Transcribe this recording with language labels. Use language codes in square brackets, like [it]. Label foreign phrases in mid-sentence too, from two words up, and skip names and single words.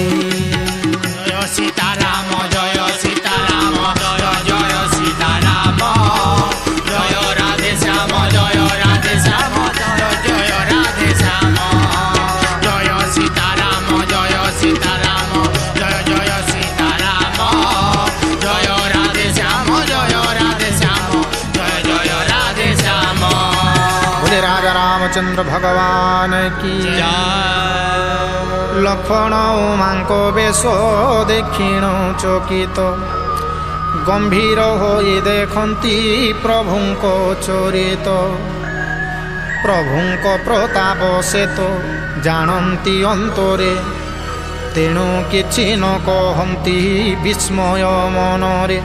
[or] ଜୟ ସୀତାରାମ ଜୟ ସୀତାରାମ ଜୟ ଜୟ ସୀତାରାମ ଜୟ ରାଧେ ଶ୍ୟାମ ଜୟ ରାଧେ ଶ୍ୟାମ ଜୟ ଜୟ ରାଧେ ଶ୍ୟାମ। ଜୟ ସୀତାରାମ ଜୟ ସୀତାରାମ ଜୟ ଜୟ ସୀତାରାମ ଜୟ ରାଧେ ଶ୍ୟାମ ଜୟ ରାଧେ ଶ୍ୟାମ ଜୟ ଜୟ ରାଧେ ଶ୍ୟାମ। [hi] बोले राजा रामचंद्र भगवान की लक्ष्मण [or] उमाଙ୍କ ବେଶ ଦେଖିଣ ଚକିତ ଗମ୍ଭୀର ହୋଇ ଦେଖନ୍ତି ପ୍ରଭୁଙ୍କ ଚରିତ। ପ୍ରଭୁଙ୍କ ପ୍ରତାପ ସେ ତ ଜାଣନ୍ତି ଅନ୍ତରେ ତେଣୁ କିଛି ନ କହନ୍ତି ବିସ୍ମୟ ମନରେ।